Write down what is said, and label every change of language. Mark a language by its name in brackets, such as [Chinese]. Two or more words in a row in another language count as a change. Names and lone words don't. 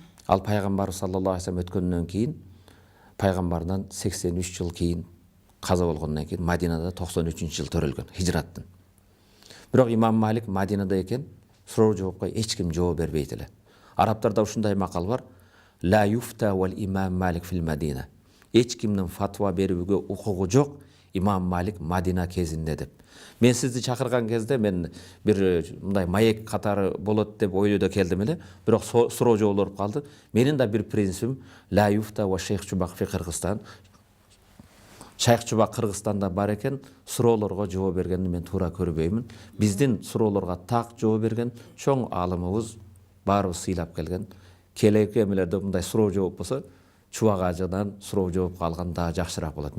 [Kyrgyz] Ал пайгамбар [Arabic] صلى الله عليه وسلم [Kyrgyz] өткөндөн кийин, пайгамбардан 83 жыл кийин каза болгондон кийин Мадинада 93 жыл төрөлгөн хижраттын. Бирок имам Малик Мадинада экен, суроо жоопко эч ким жооп бербейт эле. Арабтарда ушундай макал бар: [Arabic] لا يفتى والإمام مالك في المدينة. [Kyrgyz] Эч кимдин фатва берүүгө укугу жок имам Малик Мадина кезинде деп. Мен сизди чакырган кезде мен бир мындай маек катары болот деп ойлойдо келдим эле, бирок суроо жооп болуп калды. Менин да бир принцибим [Arabic] لا يفتى والشيخ چوباك في قيرغيزستان. [Kyrgyz] Шайх Чубак Кыргызстанда бар экен, суроолорго жооп бергенди мен туура көрбөймүн. Биздин суроолорго так жооп берген чоң аалымыбыз баарыбыз сыйлап келген. Келеки эмелерде мындай суроо жооп болсо, Чубак ажыдан суроо жооп калган да жакшыраак болот.